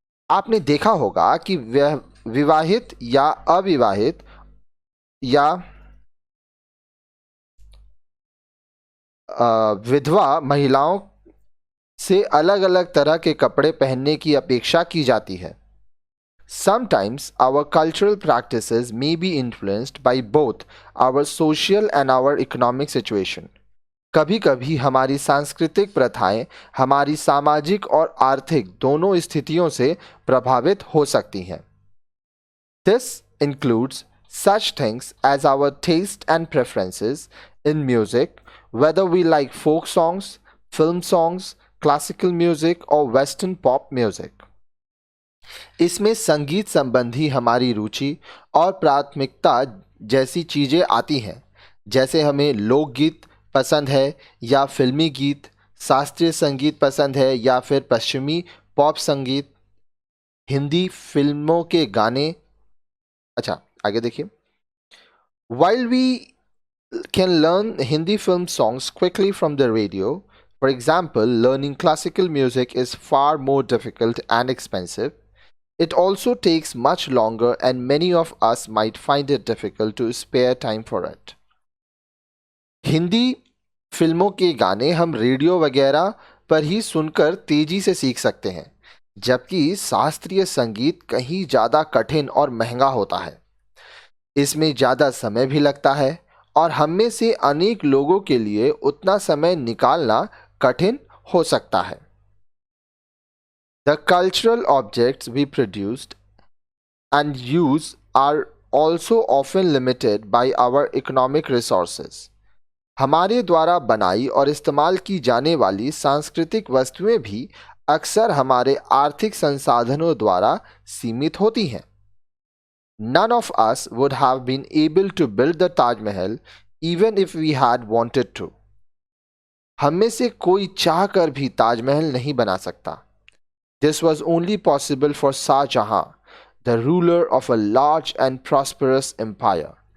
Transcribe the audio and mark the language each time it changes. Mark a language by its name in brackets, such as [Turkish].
[Hindi] आपने देखा होगा कि विवाहित या अविवाहित या विधवा महिलाओं से अलग अलग तरह के कपड़े पहनने की अपेक्षा की जाती है। [English] Sometimes our cultural practices may be influenced by both our social and our economic situation. [Hindi] कभी कभी हमारी सांस्कृतिक प्रथाएं हमारी सामाजिक और आर्थिक दोनों स्थितियों से प्रभावित हो सकती हैं। [English] This includes such things as our taste and preferences in music, whether we like folk songs, film songs, classical music or western pop music. [Hindi] इसमें संगीत संबंधी हमारी रुचि और प्राथमिकता जैसी चीज़ें आती हैं, जैसे हमें लोकगीत पसंद है या फिल्मी गीत, शास्त्रीय संगीत पसंद है या फिर पश्चिमी पॉप संगीत, हिंदी फिल्मों के गाने। अच्छा, आगे देखिए। [English] While we can learn Hindi film songs quickly from the radio, for example, learning classical music is far more difficult and expensive. It also takes much longer and many of us might find it difficult to spare time for it. [Hindi] Hindi फिल्मों के गाने हम radio वगैरह पर ही सुनकर तेजी से सीख सकते हैं, जबकि शास्त्रीय संगीत कहीं ज़्यादा कठिन और महंगा होता है। इसमें ज़्यादा समय भी लगता है और हम में से अनेक लोगों के लिए उतना समय निकालना कठिन हो सकता है। [English] The cultural objects we produced and use are also often limited by our economic resources. [Hindi] हमारे द्वारा बनाई और इस्तेमाल की जाने वाली सांस्कृतिक वस्तुएं भी अक्सर हमारे आर्थिक संसाधनों द्वारा सीमित होती हैं। [English] None of us would have been able to build the Taj Mahal even if we had wanted to. [Hindi] हम में से कोई चाहकर भी ताजमहल नहीं बना सकता। [English] This was only possible for Shah Jahan, the ruler of a large and prosperous empire.